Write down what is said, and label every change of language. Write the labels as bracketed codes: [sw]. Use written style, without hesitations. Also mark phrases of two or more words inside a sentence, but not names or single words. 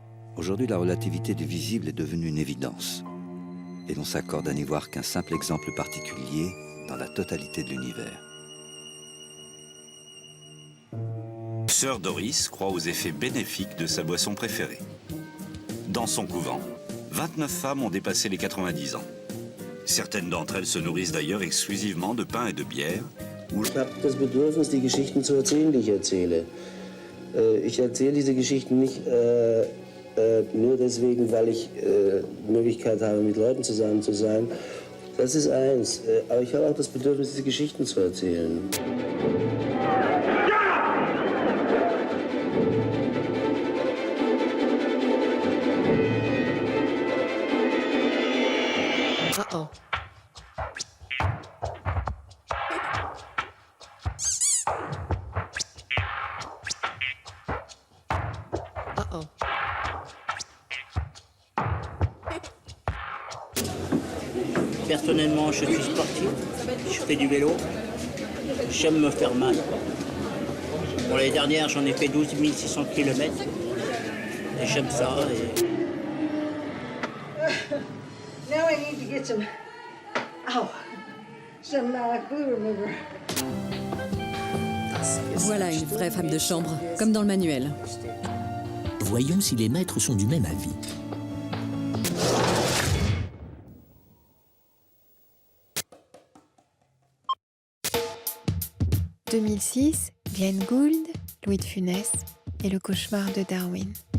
[fr] Aujourd'hui, la relativité du visible est devenue une évidence. Et l'on s'accorde à n'y voir qu'un simple exemple particulier dans la totalité de l'univers. Sœur Doris croit aux effets bénéfiques de sa boisson préférée. Dans son couvent, 29 femmes ont dépassé les 90 ans. Certaines d'entre elles se nourrissent d'ailleurs exclusivement de pain et de bière. [de] Ich habe das Bedürfnis, die Geschichten zu erzählen, die ich erzähle. Ich erzähle diese Geschichten nicht nur deswegen, weil ich die Möglichkeit habe, mit Leuten zusammen zu sein. Das ist eins. Aber ich habe auch das Bedürfnis, diese Geschichten zu erzählen. Uh-oh. Uh-oh. [fr] Personnellement, je suis sportif, je fais du vélo, j'aime me faire mal. Bon, l'année dernière, j'en ai fait 12 600 km et j'aime ça. [en] Now I need to get some glue remover. [fr] Voilà une vraie femme de chambre, comme dans le manuel. Voyons si les maîtres sont du même avis. « 2006, Glenn Gould, Louis de Funès et le cauchemar de Darwin.